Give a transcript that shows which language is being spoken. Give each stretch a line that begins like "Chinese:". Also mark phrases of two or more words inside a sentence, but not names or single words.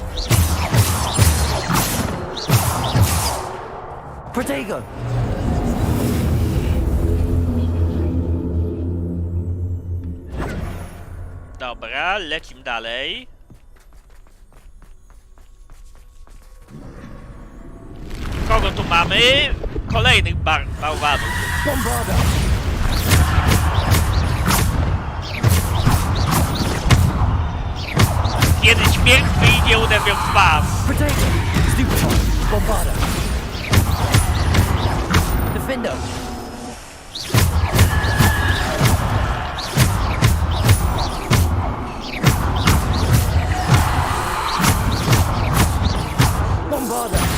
Polish: Protego! Dobra, lecimy dalej. Kogo tu mamy? Kolejnych bałwanów. Bombarda! Kiedy śmierć wyjdzie, uderwią w was. Protego! Stupefy! Bombarda! Defendo! Bombarda!